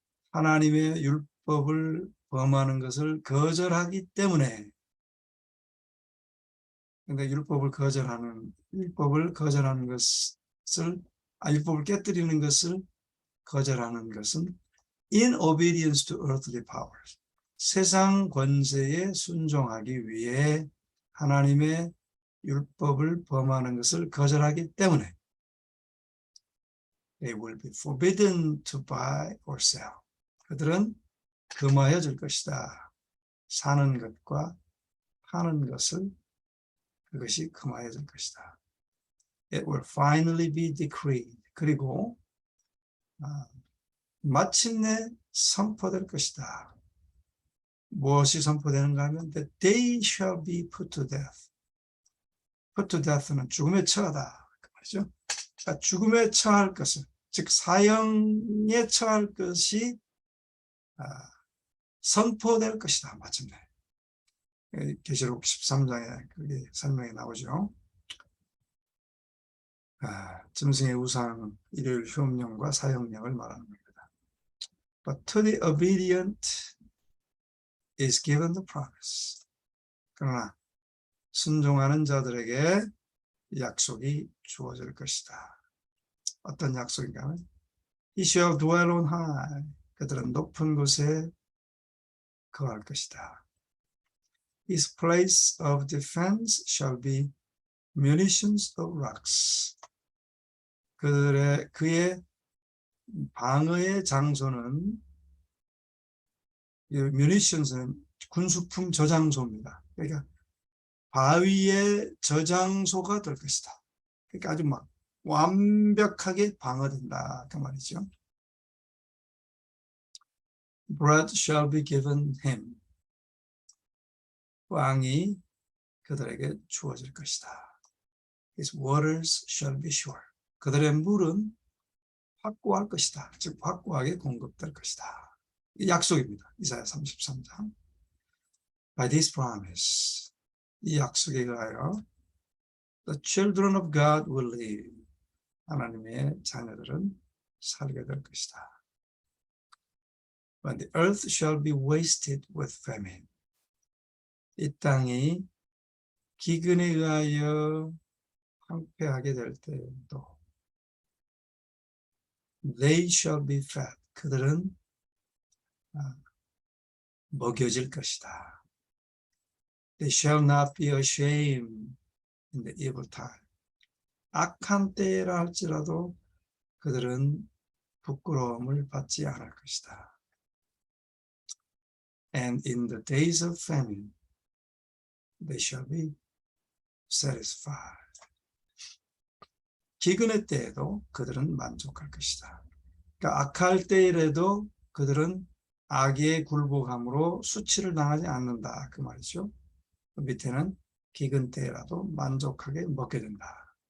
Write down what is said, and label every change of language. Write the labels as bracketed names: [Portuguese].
[Korean] 하나님의 율법을 범하는 것을 거절하기 때문에, 근데 율법을 깨뜨리는 것을 거절하는 것은 [English] in obedience to earthly powers. [Korean] 세상 권세에 순종하기 위해 하나님의 율법을 범하는 것을 거절하기 때문에 [English] they will be forbidden to buy or sell. [Korean] 그들은 금하여질 것이다. 사는 것과 파는 것을, 그것이 금하여질 것이다. [English] It will finally be decreed. [Korean] 그리고 마침내 선포될 것이다. 무엇이 선포되는가 하면 [English] that they shall be put to death. put to death [Korean] 는 죽음에 처하다 그 말이죠. 그러니까 죽음에 처할 것을, 즉 사형에 처할 것이 선포될 것이다. 마침내 계시록 13장에 그게 설명이 나오죠. 짐승의 우상, 일요일 휴업령과 사형령을 말하는 겁니다. [English] But to the obedient is given the promise. [Korean] 그러나 순종하는 자들에게 약속이 주어질 것이다. 어떤 약속인가 하면 [English] He shall dwell on high. [Korean] 그들은 높은 곳에 거할 것이다. [English] His place of defense shall be munitions of rocks. [Korean] 그의 방어의 장소는, munitions는 군수품 저장소입니다. 그러니까 바위의 저장소가 될 것이다. 그러니까 아주 막 완벽하게 방어된다 그 말이죠. [English] Bread shall be given him. [Korean] 빵이 그들에게 주어질 것이다. [English] His waters shall be sure. [Korean] 그들의 물은 확고할 것이다. 즉 확고하게 공급될 것이다. 이 약속입니다. 이사야 33장. [English] By this promise, [Korean] 이 약속에 의하여 [English] the children of God will live. [Korean] 하나님의 자녀들은 살게 될 것이다. [English] when the earth shall be wasted with famine. [Korean] 이 땅이 기근에 의하여 황폐하게 될 때에도 [English] they shall be fed. [Korean] 그들은 먹여질 것이다. [English] They shall not be ashamed in the evil time. [Korean] 악한 때라 할지라도 그들은 부끄러움을 받지 않을 것이다. [English] And in the days of famine, they shall be satisfied. [Korean] 기근의 때에도 그들은 만족할 것이다. 그러니까 악할 때이라도 그들은 악에 굴복함으로 수치를 당하지 않는다. 그 말이죠. 밑에는 기근 때라도 만족하게 먹게 된다.